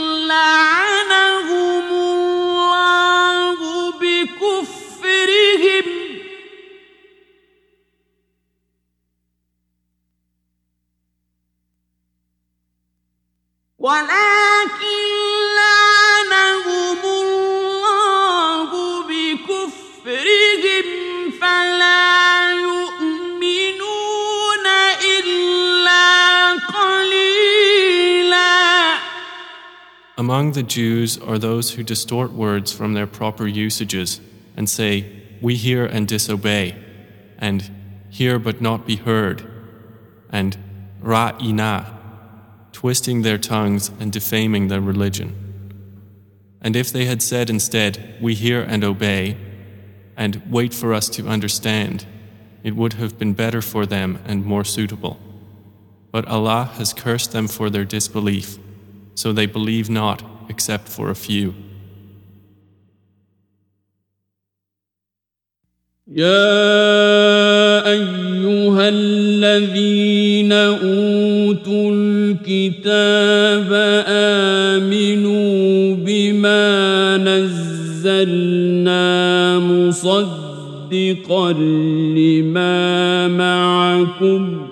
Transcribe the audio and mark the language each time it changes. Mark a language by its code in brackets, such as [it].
[ar] لعنهم الله بكفرهم فلا يؤمنون إلا قليلا. [en] Among the Jews are those who distort words from their proper usages and say, "We hear and disobey," and "Hear but not be heard," and "Ra'ina," twisting their tongues and defaming their religion. And if they had said instead, "We hear and obey," and "Wait for us to understand," it would have been better for them and more suitable. But Allah has cursed them for their disbelief, so they believe not except for a few. [ar] Ya ayyuhalladhina utul kitaba aminu bima nazzalna مُصَدِّقًا لِمَا مَعَكُمْ